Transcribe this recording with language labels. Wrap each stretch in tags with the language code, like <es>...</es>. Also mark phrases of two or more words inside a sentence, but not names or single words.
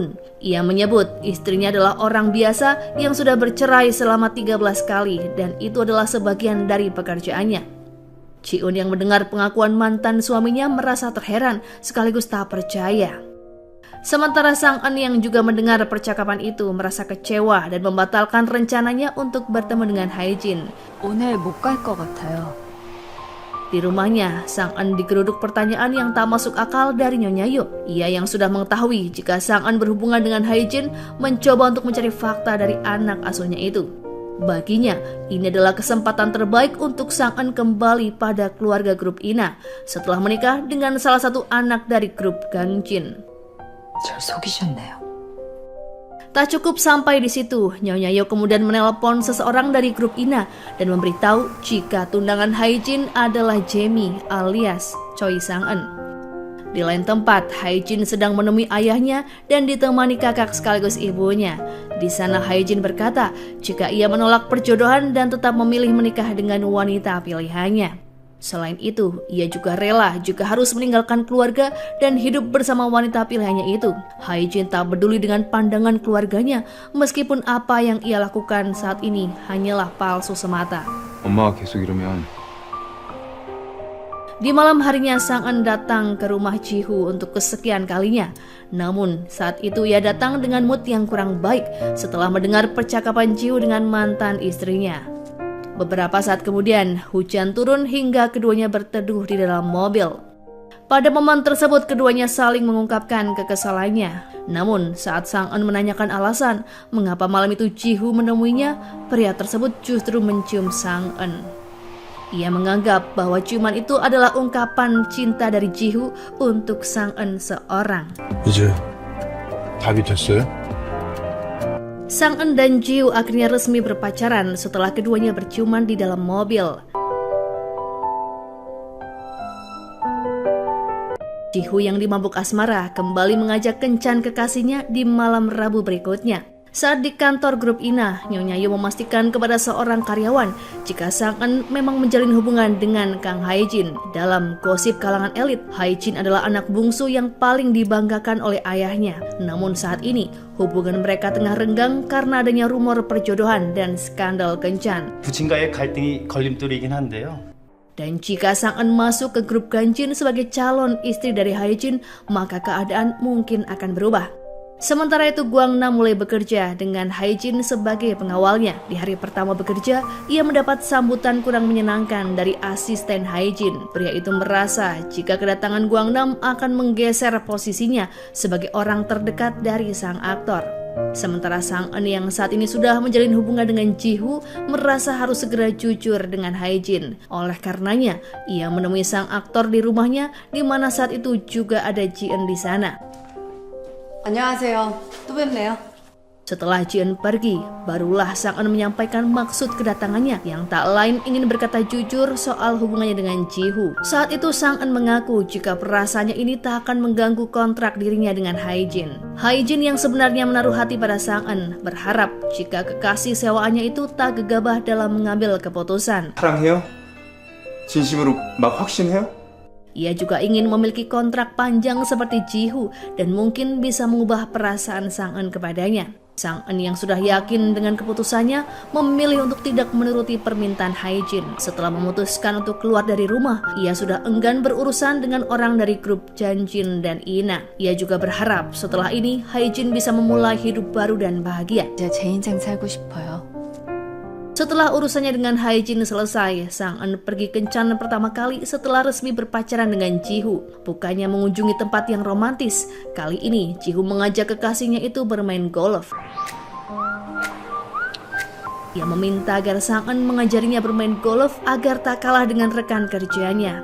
<id>Ia menyebut istrinya adalah orang biasa yang sudah bercerai selama 13 kali dan itu adalah sebagian dari pekerjaannya. Ji-eun yang mendengar pengakuan mantan suaminya merasa terheran sekaligus tak percaya. Sementara Sang En yang juga mendengar percakapan itu merasa kecewa dan membatalkan rencananya untuk bertemu dengan Hae-jin.</id> <ko>오늘 못 갈 것 같아요.</ko> <id>Di rumahnya, Sang En digeruduk pertanyaan yang tak masuk akal dari Nyonya Yo. Ia yang sudah mengetahui jika Sang En berhubungan dengan Hae-jin mencoba untuk mencari fakta dari anak asuhnya itu. Baginya, ini adalah kesempatan terbaik untuk Sang En kembali pada keluarga grup Ina setelah menikah dengan salah satu anak dari grup Ganjin.</id> <ko>절 속이셨네요.</ko> <id>Tak cukup sampai di situ, Nyonya Yo kemudian menelpon seseorang dari grup Ina dan memberitahu jika tunangan Hae-jin adalah Jamie alias Choi Sang-eun. Di lain tempat, Hae-jin sedang menemui ayahnya dan ditemani kakak sekaligus ibunya. Di sana Hae-jin berkata jika ia menolak perjodohan dan tetap memilih menikah dengan wanita pilihannya. Selain itu, ia juga rela jika harus meninggalkan keluarga dan hidup bersama wanita pilihannya itu. Hae-jin tak peduli dengan pandangan keluarganya, meskipun apa yang ia lakukan saat ini hanyalah palsu semata.</id> <ko>엄마가 계속 이러면</ko> <id>Di malam harinya Sang-eun datang ke rumah Ji-hoo untuk kesekian kalinya. Namun saat itu ia datang dengan mood yang kurang baik setelah mendengar percakapan Ji-hoo dengan mantan istrinya. Beberapa saat kemudian, hujan turun hingga keduanya berteduh di dalam mobil. Pada momen tersebut, keduanya saling mengungkapkan kekesalannya. Namun, saat Sang-eun menanyakan alasan mengapa malam itu Ji-hoo menemuinya, pria tersebut justru mencium Sang-eun. Ia menganggap bahwa ciuman itu adalah ungkapan cinta dari Ji-hoo untuk Sang-eun seorang.</id> <ko>이제 답이 됐어요?</ko> <id>Sang-eun dan Ji-hoo akhirnya resmi berpacaran setelah keduanya berciuman di dalam mobil. Ji-hoo yang dimabuk asmara kembali mengajak kencan kekasihnya di malam Rabu berikutnya. Saat di kantor grup Ina, Nyonya Yoo memastikan kepada seorang karyawan jika Sang-eun memang menjalin hubungan dengan Kang Hae-jin. Dalam gosip kalangan elit, Hae-jin adalah anak bungsu yang paling dibanggakan oleh ayahnya. Namun saat ini, hubungan mereka tengah renggang karena adanya rumor perjodohan dan skandal kencan.</id> <ko>부친과의 갈등이 걸림돌이긴 한데요.</ko> <id>Dan jika Sang-eun masuk ke grup Ganjin sebagai calon istri dari Hae-jin, maka keadaan mungkin akan berubah. Sementara itu Gwang-nam mulai bekerja dengan Hae-jin sebagai pengawalnya. Di hari pertama bekerja, ia mendapat sambutan kurang menyenangkan dari asisten Hae-jin. Pria itu merasa jika kedatangan Gwang-nam akan menggeser posisinya sebagai orang terdekat dari sang aktor. Sementara Sang-eun yang saat ini sudah menjalin hubungan dengan Ji-hoo merasa harus segera jujur dengan Hae-jin. Oleh karenanya, ia menemui sang aktor di rumahnya di mana saat itu juga ada Ji-eun di sana.</id> <ko>안녕하세요. 또 뵙네요.</ko> <id>Setelah Ji-eun pergi, barulah Sang-eun menyampaikan maksud kedatangannya yang tak lain ingin berkata jujur soal hubungannya dengan Ji-hoo. Saat itu Sang-eun mengaku jika perasaannya ini tak akan mengganggu kontrak dirinya dengan Hae-jin. Hae-jin yang sebenarnya menaruh hati pada Sang-eun berharap jika kekasih sewaannya itu tak gegabah dalam mengambil keputusan.</id> <ko>사랑해요? 진심으로 막 확신해요?</ko> <id>Ia juga ingin memiliki kontrak panjang seperti Ji-hoo dan mungkin bisa mengubah perasaan Sang-eun kepadanya. Sang-eun yang sudah yakin dengan keputusannya memilih untuk tidak menuruti permintaan Hae-jin. Setelah memutuskan untuk keluar dari rumah, ia sudah enggan berurusan dengan orang dari grup Janjin dan Ina. Ia juga berharap setelah ini Hae-jin bisa memulai hidup baru dan bahagia.</id> <ko>이제 제 인생 살고 싶어요.</ko> <id>Setelah urusannya dengan Hae-jin selesai, Sang-eun pergi kencan pertama kali setelah resmi berpacaran dengan Ji-hoo. Bukannya mengunjungi tempat yang romantis, kali ini Ji-hoo mengajak kekasihnya itu bermain golf. Ia meminta agar Sang-eun mengajarinya bermain golf agar tak kalah dengan rekan kerjanya.</id>